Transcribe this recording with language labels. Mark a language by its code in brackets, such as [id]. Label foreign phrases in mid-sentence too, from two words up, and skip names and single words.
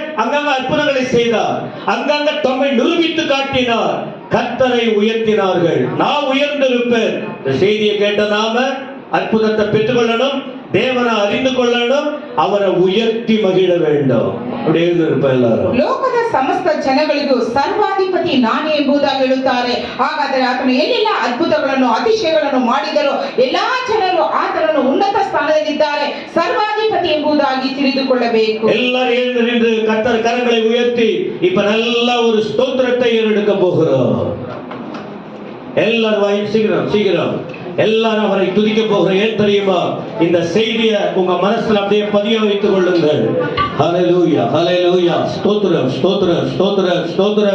[ta] அங்கங்க அற்புதங்களை செய்தார், அங்கங்க தம்மை நிரூபித்து காட்டினார். கர்த்தரை உயர்த்தினார்கள். நான் உயர்ந்திருப்பேன். இந்த செய்தியை கேட்ட நாம அற்புதத்தை பெற்றுக்கொள்ளணும், தேவனை அறிந்து கொள்ளணும், அவரை உயர்த்தி மகிழ வேண்டும். அப்படி இருந்திருப்ப எல்லாரும். [kn] ಲೋಕದ ಸಮಸ್ತ ಜನಗಳಿಗೂ ಸರ್ವಾಧಿಪತಿ ನಾನೇ ಎಂಬುದಾಗಿ ಹೇಳುತ್ತಾರೆ. ಹಾಗಾದರೆ ಆತನು ಏನೆಲ್ಲ ಅದ್ಭುತಗಳನ್ನು ಅತಿಶಯಗಳನ್ನು ಮಾಡಿದರೂ ಎಲ್ಲಾ ಜನರು ಆತನನ್ನು ಉನ್ನತ ಸ್ಥಾನದಲ್ಲಿದ್ದಾರೆ, ಸರ್ವಾಧಿಪತಿ ಎಂಬುದಾಗಿ ತಿಳಿದುಕೊಳ್ಳಬೇಕು. [ta] எல்லாரும் எழுந்து நின்று கர்த்தர் கரங்களை உயர்த்தி இப்ப நல்ல ஒரு ஸ்தோத்திரத்தை ஏறெடுக்க போகிறோம். எல்லாரும் சீக்கிரம் எல்லாரும் அவரை துதிக்க போகிறோம். ஏன் தெரியுமா? இந்த செய்தியை உங்க மனசுல அப்படியே பதிய வைத்துக் கொள்ளுங்கள். ஹல்லேலூயா, ஹல்லேலூயா, ஸ்தோத்திரம், ஸ்தோத்திரம், ஸ்தோத்திரம், ஸ்தோத்திரம்.